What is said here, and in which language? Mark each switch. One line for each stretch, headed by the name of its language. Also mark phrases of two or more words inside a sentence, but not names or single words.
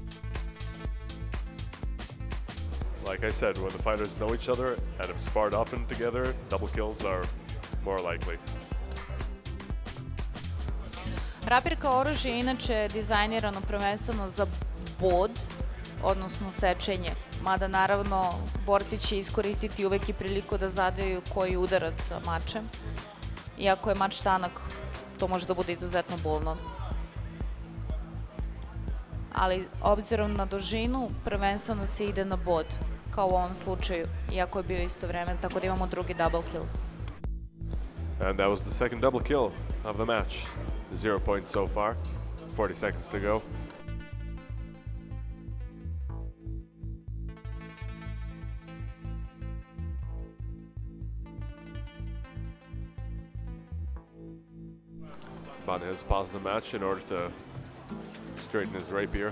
English: Like I said, when the fighters know each other and have sparred often together, double kills are more likely.
Serbian: Rapir kao oružje je inače dizajnirano prvenstveno za bod, odnosno sečenje. Mada naravno borci će iskoristiti uvek i priliku da zadaju koji udarac sa mačem. Iako je mač tanak, to može da bude izuzetno bolno. Ali obzirom na dužinu, prvenstveno se ide na bod, kao u ovom slučaju, iako je bio isto vreme, tako da imamo drugi
English: double kill. And that was the second double kill of the match. 0 points so far, 40 seconds to go. Bane has paused the match in order to straighten his rapier.